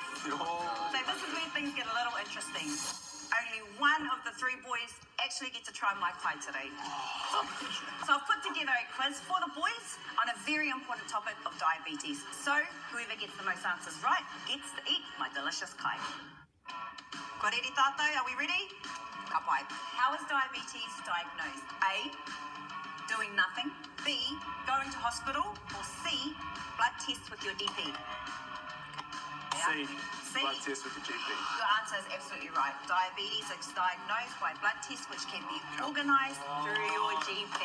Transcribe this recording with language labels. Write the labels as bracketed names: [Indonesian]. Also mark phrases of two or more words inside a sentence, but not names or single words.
[English] So this is where things get a little interesting. Only one of the three boys actually get to try my kai today. So I've put together a quiz for the boys on a very important topic of diabetes. So whoever gets the most answers right gets to eat my delicious kai. [Māori] Ko rere tātou, [English] are we ready? [Māori] Ka pai. [English] How is diabetes diagnosed? A, doing nothing. B, going to hospital. Or C, blood tests with your GP. C. C. Blood test with the GP. Your answer is absolutely right. Diabetes is diagnosed by blood tests which can be organised through your GP.